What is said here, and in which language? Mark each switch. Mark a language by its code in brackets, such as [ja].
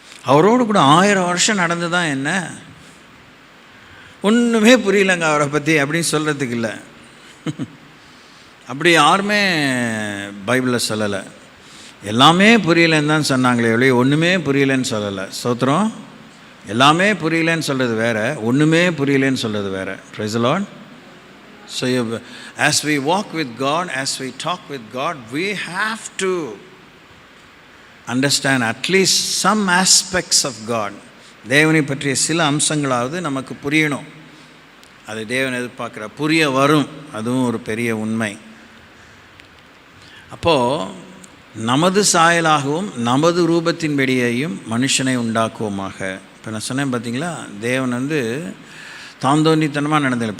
[ta] அவரோடு கூட 1000 வருஷம் நடந்து தான் என்ன, ஒன்றுமே புரியலைங்க அவரை பற்றி அப்படின்னு சொல்கிறதுக்கு இல்லை. அப்படி யாருமே பைபிளில் சொல்லலை. எல்லாமே புரியலைன்னு தான் சொன்னாங்களே ஒழிய ஒன்றுமே புரியலைன்னு சொல்லலை. ஸ்தோத்திரம். எல்லாமே புரியலைன்னு சொல்கிறது வேறு, ஒன்றுமே புரியலைன்னு சொல்கிறது வேறு. [en] Praise the Lord. So as we walk with God, as we talk with God, we have to understand at least some aspects of God. [ta] தேவனை பற்றிய சில அம்சங்களாவது நமக்கு புரியணும். அது தேவன் எதிர்பார்க்குற புரிய வரும். அதுவும் ஒரு பெரிய உண்மை. அப்போது நமது சாயலாகவும் நமது ரூபத்தின்படியையும் மனுஷனை உண்டாக்குவோமாக. இப்போ நான் சொன்னேன் பார்த்தீங்களா, தேவன் தாந்தோண்டித்தனமாக நடந்தில்லை.